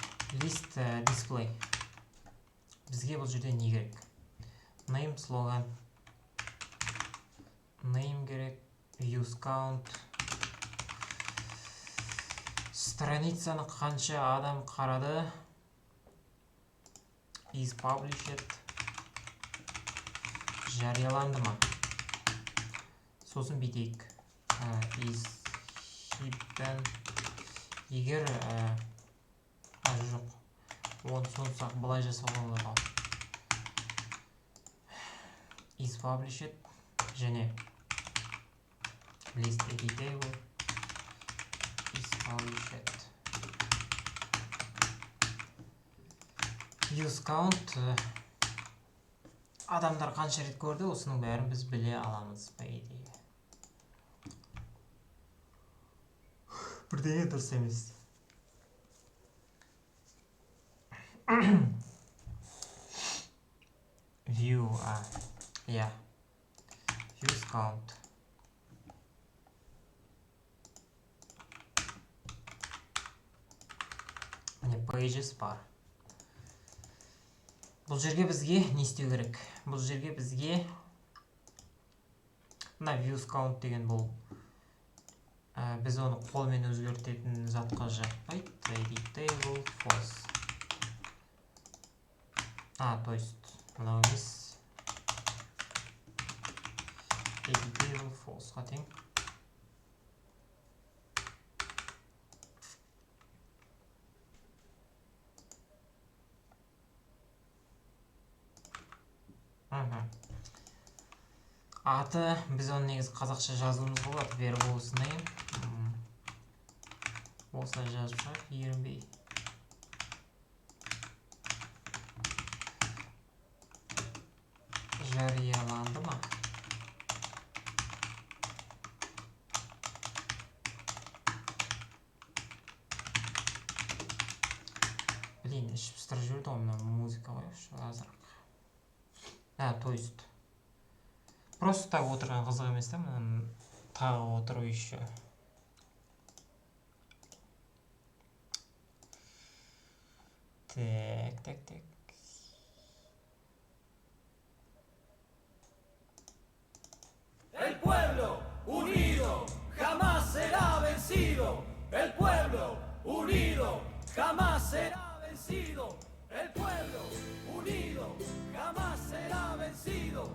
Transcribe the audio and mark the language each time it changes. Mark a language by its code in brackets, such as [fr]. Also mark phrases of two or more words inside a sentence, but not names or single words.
[en] List display. [kk] Бізге бұл жерде не керек? Name слоган. Name керек. [en] Views count. [kk] Страницаны қанша адам қарады? [en] Is published. [kk] Жарияланды ма? Сосын бүйтейік. [en] Is hidden. [kk] Егер жоқ. Оны сонсақ былай жасауға болады. [en] Is published және list editable is published. Use count [kk] адамдар қанша рет көрді, осының бәрін біз біле аламыз [ru] по идее. [kk] Бірдеңе дұрыс емес. [en] View, views count. [kk] Міне pages бар. Бұл жерге бізге не істеу керек? Бұл жерге бізге мына [en] views count [kk] деген бұл біз оны қолмен өзгертетін затқа жатпайды. [en] Editable false. [ru] То есть [kk] мынау емес. [en] Editable false- [kk] ға тең. Аты біз оны негізі қазақша жазуымыз болады. [en] Verbose name. [kk] Осылай жазып шығайық, ерінбей. Жарияланды ма? Блин, ішіп пыстырып жүрді ғой, мына музыка қойшы азырақ. То есть [ru] просто так [kk] отырған қызық емес та, мына тағы отыру еще. Так. [es] El pueblo unido jamás será vencido. El pueblo unido jamás será vencido. El pueblo unido jamás será vencido.